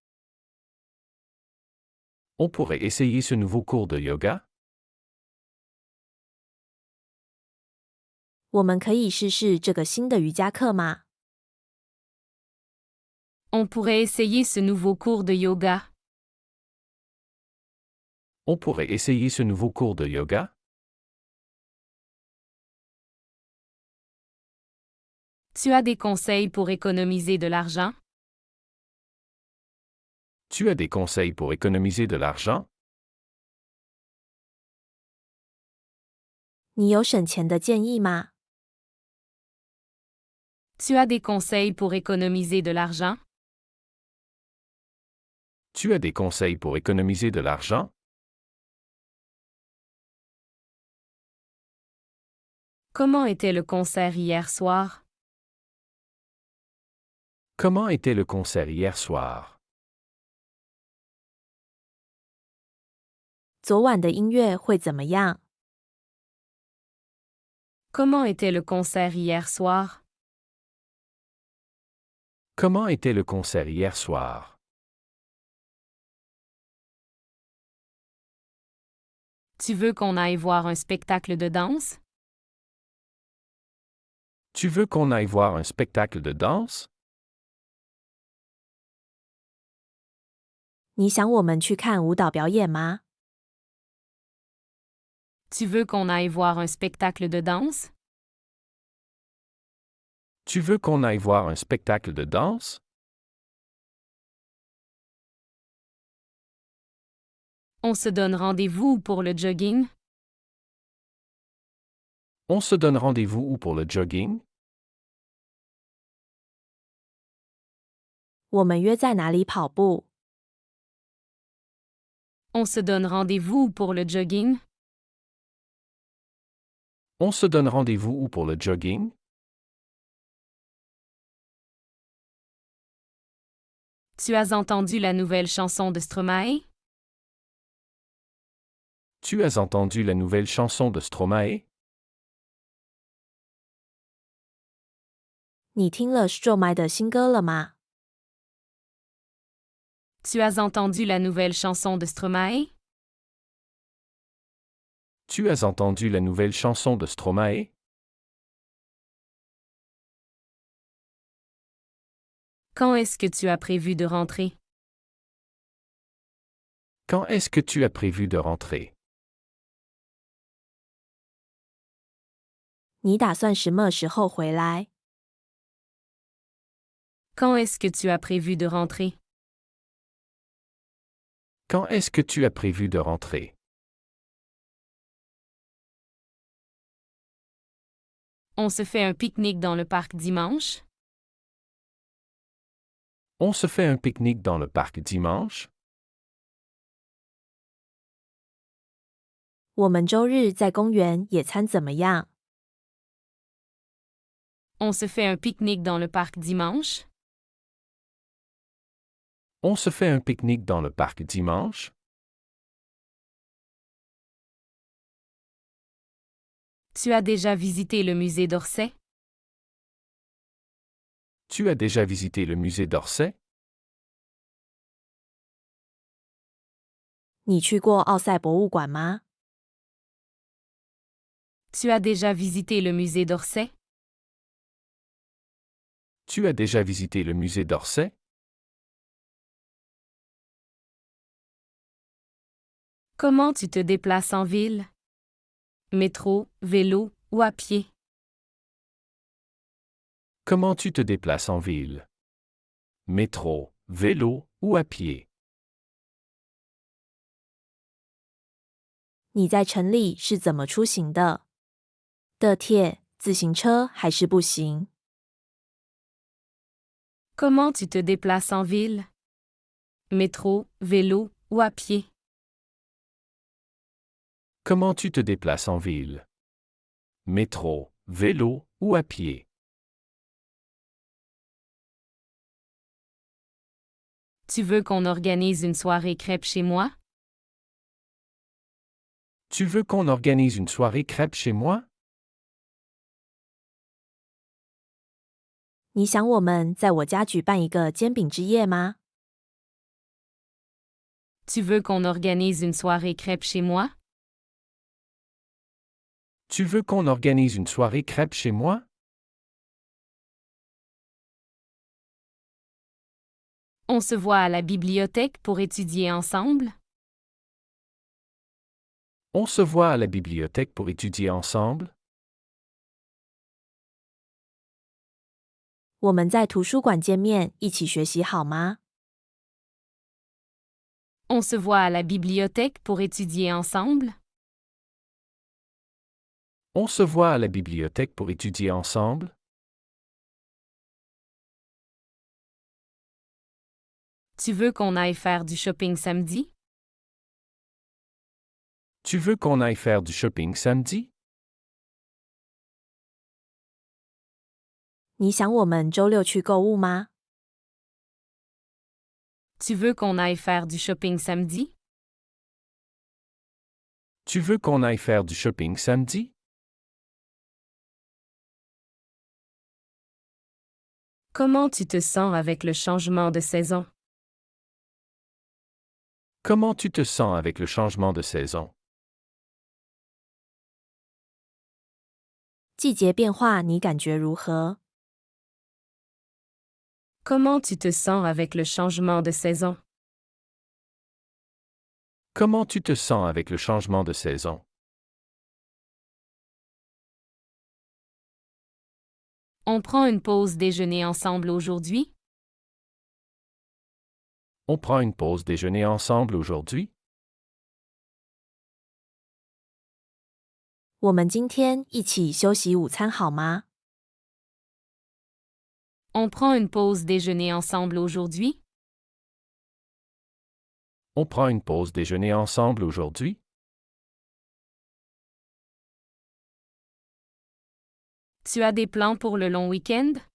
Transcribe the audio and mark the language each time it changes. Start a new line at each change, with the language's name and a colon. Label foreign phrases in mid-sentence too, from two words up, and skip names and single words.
French: On pourrait essayer ce nouveau cours de yoga?
Chinese: 我们可以试试这个新的瑜伽课吗？
French: On pourrait essayer ce nouveau cours de yoga. On pourrait essayer ce nouveau cours de yoga? Tu as des conseils pour économiser de l'argent? Tu as des conseils pour économiser de l'argent?
Chinese: 你有省钱的建议吗？
French: Tu as des conseils pour économiser de l'argent? Tu as des conseils pour économiser de l'argent? Comment était le concert hier soir? Comment était le concert hier soir?
Chinese: 昨晚的音乐会怎么样？
French: Comment était le concert hier soir? Comment était le concert hier soir? Tu veux qu'on aille voir un spectacle de danse? Tu veux qu'on aille voir un spectacle de danse?
Chinese: 你想我们去看舞蹈表演吗？
French: Tu veux qu'on aille voir un spectacle de danse? Tu veux qu'on aille voir un spectacle de danse? On se donne rendez-vous pour le jogging? On se donne rendez-vous où pour le jogging?
Chinese: 我们约在哪里跑步？
French: On se donne rendez-vous pour le jogging? On se donne rendez-vous où pour le jogging? Tu as entendu la nouvelle chanson de Stromae? Tu as entendu la nouvelle chanson de Stromae?
Chinese: 你听了 Stromae 的新歌了吗？
French: Tu as entendu la nouvelle chanson de Stromae? Tu as entendu la nouvelle chanson de Stromae? Quand est-ce que tu as prévu de rentrer? Quand est-ce que tu as prévu de rentrer?
Chinese: 你打算什么时候回来？
French: Quand est-ce que tu as prévu de rentrer? Quand est-ce que tu as prévu de rentrer? On se fait un pique-nique dans le parc dimanche? On se fait un pique-nique dans le parc dimanche?
Chinese: 我们周日在公园野餐怎么样？
French: On se fait un pique-nique dans le parc dimanche? On se fait un pique-nique dans le parc dimanche? Tu as déjà visité le musée d'Orsay? Tu as déjà visité le musée d'Orsay?
Chinese: 你去过奥赛博物馆吗？
French: Tu as déjà visité le musée d'Orsay? Tu as déjà visité le musée d'Orsay? Comment tu te déplaces en ville? Métro, vélo ou à pied? Comment tu te déplaces en ville? Métro, vélo ou à pied?
Chinese: 你在城里是怎么出行的？地铁、自行车还是步行？
French: Comment tu te déplaces en ville? Métro, vélo ou à pied? Comment tu te déplaces en ville? Métro, vélo ou à pied? Tu veux qu'on organise une soirée crêpes chez moi? Tu veux qu'on organise une soirée crêpes chez moi?
Chinese: 你想我们在我家举办一个煎饼之夜吗？
French: Tu veux qu'on organise une soirée crêpes chez moi? Tu veux qu'on organise une soirée crêpes chez moi? On se voit à la bibliothèque pour étudier ensemble? On se voit à la bibliothèque pour étudier ensemble?
Chinese: 我们在图书馆见面，一起学习好吗？
French: On se voit à la bibliothèque pour étudier ensemble? On se voit à la bibliothèque pour étudier ensemble? Tu veux qu'on aille faire du shopping samedi? Tu veux qu'on aille faire du shopping samedi?
Chinese: 你想我们周六去购物吗？
French: Tu veux qu'on aille faire du shopping samedi? Tu veux qu'on aille faire du shopping samedi? Comment tu te sens avec le changement de saison? Comment tu te sens avec le changement de saison?
Chinese: 季节变化你感觉如何？
French: Comment tu te sens avec le changement de saison? Comment tu te sens avec le changement de saison? On prend une pause déjeuner ensemble aujourd'hui? On prend une pause déjeuner ensemble aujourd'hui?
Chinese: 我们今天一起休息午餐好吗？
French: On prend une pause déjeuner ensemble aujourd'hui? On prend une pause déjeuner ensemble aujourd'hui? Tu as des plans pour le long week-end?